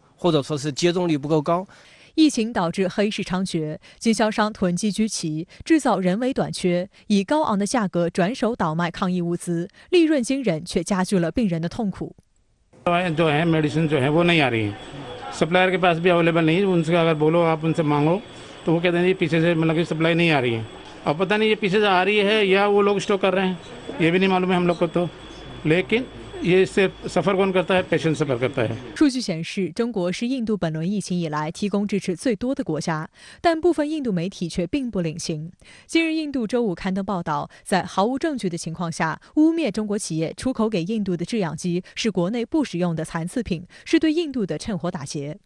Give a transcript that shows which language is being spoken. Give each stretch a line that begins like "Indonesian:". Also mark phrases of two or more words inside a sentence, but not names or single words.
Chinese: 或者说是接种率不够高，疫情导致黑市猖獗，经销商囤积居奇，制造人为短缺，以高昂的价格转手倒卖抗疫物资，利润惊人，却加剧了病人的痛苦。
Hindi: जो है मेडिसिन जो है वो नहीं आ रही है, सप्लायर के पास भी अवेलेबल नहीं है। उनसे अगर बोलो आप उनसे मांगो तो वो कहते हैं ये पीछे से मतलब कि सप्लाई नहीं आ रही है। अब पता नहीं ये पीछे से आ रही है या वो लोग स्टॉक कर रहे हैं, ये भी नहीं मालूम है हम लोग को तो, लेकिन
Chinese: 数据显示，中国是印度本轮疫情以来提供支持最多的国家，但部分印度媒体却并不领情。今日印度周五刊登报道，在毫无证据的情况下，污蔑中国企业出口给印度的制氧机是国内不使用的残次品，是对印度的趁火打劫。